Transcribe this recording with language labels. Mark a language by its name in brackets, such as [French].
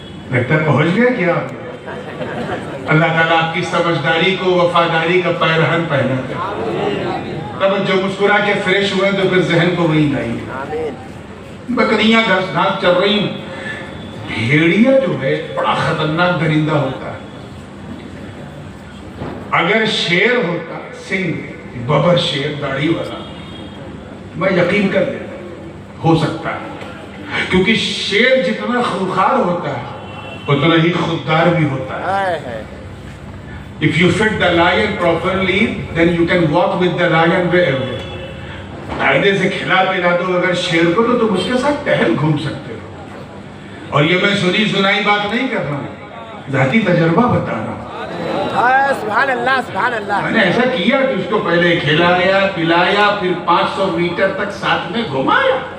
[Urdu] لگتا ہے پہنچ گیا کیا آپ؟ اللہ تعالیٰ آپ کی سمجھداری کو وفاداری کا پیرہن پہناتے ہیں۔ تب جو مسکرا کے فریش ہوئے تو پھر ذہن کو وہی لائیے۔ بکریاں گھاس گھاس چل رہی ہیں، بھیڑیا جو ہے بڑا خطرناک درندہ ہوتا ہے۔ اگر شیر ہوتا، سنگھ ببر شیر داڑھی والا، میں یقین کر لیتا ہو سکتا ہے، کیونکہ شیر جتنا خوخار ہوتا ہے اتنا ہی خوددار بھی ہوتا ہے. [English] If you feed the lion properly, then you can walk with the lion wherever. [Urdu] قاعدے سے کھلا پلا دو اگر شیر کو تو تم اس کے ساتھ ٹہل گھوم سکتے ہو. اور یہ میں سنی سنائی بات نہیں کر رہا ہوں، ذاتی تجربہ بتا رہا ہوں. سبحان اللہ سبحان اللہ. میں نے ایسا کیا کہ اس کو پہلے کھلایا پلایا پھر 500 میٹر تک ساتھ میں گھمایا.